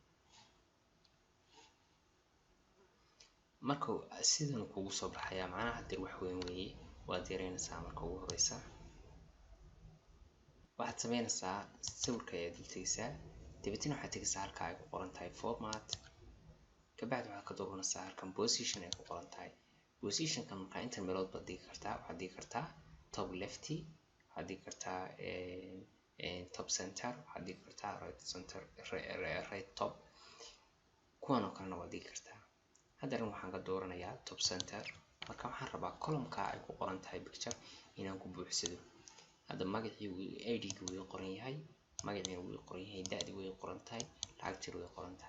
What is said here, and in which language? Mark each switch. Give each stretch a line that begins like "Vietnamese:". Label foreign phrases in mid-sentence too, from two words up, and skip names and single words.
Somali: marka sidan kugu soo baxaya macnaha hadir wax weyn weeye waad yareynaysaa. marka ugu horeysa waxaad sameynaysaa sawirka ayaad dhigaysaa dabeetana waxaad tegaysaa halka ay ku qoran tahay format kabacdi waxaad ka dooranaysaa halkan position ay ku qoran tahay. position-kan marka inta meelood baad dhigi kartaa. waxaad dhigi kartaa
English: top left,
Somali: waxaad dhigi kartaa
English: top center,
Somali: waxaad dhigi kartaa
English: right center, right top,
Somali: kuwan oo kalena waad dhigi kartaa. haddana waxaan ka dooranayaa
English: top center.
Somali: marka waxaan rabaa column-ka ay ku qoran tahay picture inaan ku buuxsado. hadda magacii ID-ga wuu qoran yahay, magaciina wuu qoran yahay, da'dii way qoran tahay, lacagtii way qoran tahay.